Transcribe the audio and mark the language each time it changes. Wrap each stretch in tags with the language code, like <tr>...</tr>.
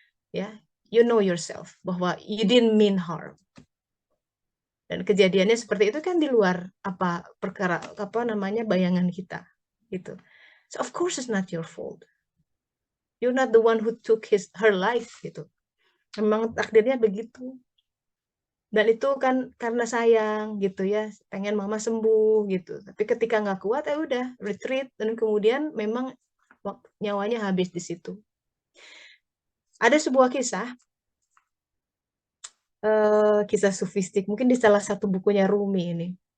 <en>Ya, you know yourself bahwa you didn't mean harm.</en> <id>Dan kejadiannya seperti itu kan di luar perkara bayangan kita gitu.</id> <en>So of course it's not your fault. You're not the one who took her life gitu.</en> <id>Memang takdirnya begitu. Dan itu kan karena sayang gitu ya, pengen mama sembuh gitu. Tapi ketika nggak kuat ya udah retreat, dan kemudian memang nyawanya habis di situ. Ada sebuah kisah sufistik, mungkin di salah satu bukunya Rumi ini.</id>